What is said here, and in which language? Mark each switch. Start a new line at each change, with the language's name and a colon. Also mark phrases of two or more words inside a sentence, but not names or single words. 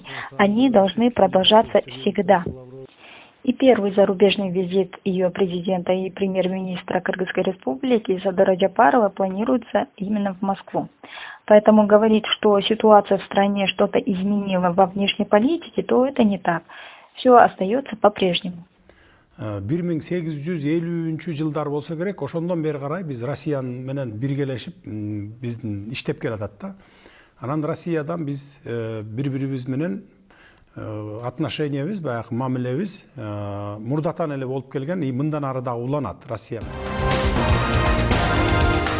Russian: Они должны продолжаться всегда. И первый зарубежный визит ее президента и премьер-министра Кыргызской республики Садыра Жапарова планируется именно в Москву. Поэтому говорить, что ситуация в стране что-то изменила во внешней политике, то это не так. Все остается по-прежнему.
Kyrgyz: 1850 жылдар болсо керек, ошондон бери карай биз Россия менен биргелешип биздин иштеп келатат да. Анан Россиядан биз бири-бирибиз менен отношениябыз, баягы мамилебиз мурдатан эле болуп келген, и мындан ары дагы уланат Россия.